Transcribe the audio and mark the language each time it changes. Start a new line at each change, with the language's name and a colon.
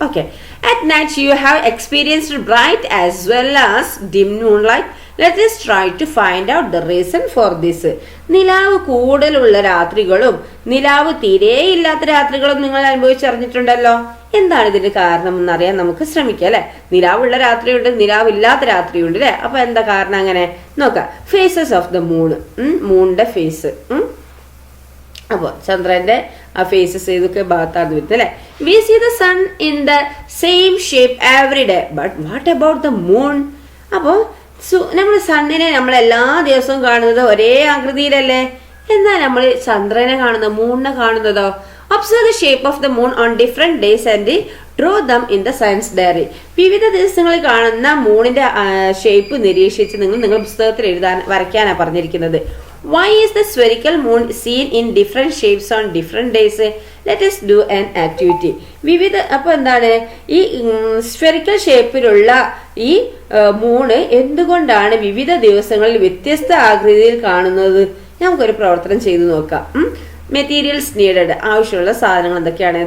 English: Okay, at night you have experienced bright as well as dim moonlight. Let us try to find out the reason for this.
Malayalam: നിലാവ് കൂടുതലുള്ള രാത്രികളും നിലാവ് തീരെയില്ലാത്ത രാത്രികളും നിങ്ങൾ അനുഭവിച്ചറിഞ്ഞിട്ടുണ്ടല്ലോ. എന്താണ് ഇതിന്റെ കാരണം എന്നറിയാൻ നമുക്ക് ശ്രമിക്കാം അല്ലെ. നിലാവുള്ള രാത്രിയുണ്ട്, നിലാവില്ലാത്ത രാത്രിയുണ്ട് അല്ലെ. അപ്പൊ എന്താ കാരണം അങ്ങനെ നോക്കാം.
English: phases of the moon,
Malayalam: മൂണിന്റെ face. അപ്പൊ ചന്ദ്രന്റെ ആ ഫേസസ് ഏതൊക്കെ ഭാഗത്താണ് വരുന്നത് അല്ലെ.
English: We see the sun in the same shape every day, but what about the moon?
Malayalam: അപ്പോ നമ്മൾ സണ്ണിനെ നമ്മൾ എല്ലാ ദിവസവും കാണുന്നത് ഒരേ ആകൃതിയിലല്ലേ. എന്നാൽ നമ്മൾ ചന്ദ്രനെ കാണുന്നത്, മൂണിനെ കാണുന്നതോ?
English: Observe the shape of the moon on different days and draw them in the science diary.
Malayalam: വിവിധ ദിവസങ്ങളിൽ കാണുന്ന മൂണിന്റെ ഷേപ്പ് നിരീക്ഷിച്ച് നിങ്ങൾ പുസ്തകത്തിൽ വരയ്ക്കാനാണ് പറഞ്ഞിരിക്കുന്നത്.
English: Why is the spherical moon seen in different shapes on different days? Let us do an activity.
Malayalam: വിവിധ അപ്പൊ എന്താണ് ഈ സ്ഫെറിക്കൽ ഷേപ്പിലുള്ള ഈ മൂണ് എന്തുകൊണ്ടാണ് വിവിധ ദിവസങ്ങളിൽ വ്യത്യസ്ത ആകൃതിയിൽ കാണുന്നത്? നമുക്കൊരു പ്രവർത്തനം ചെയ്തു നോക്കാം.
English: materials needed,
Malayalam: ആവശ്യമുള്ള സാധനങ്ങൾ എന്തൊക്കെയാണ്?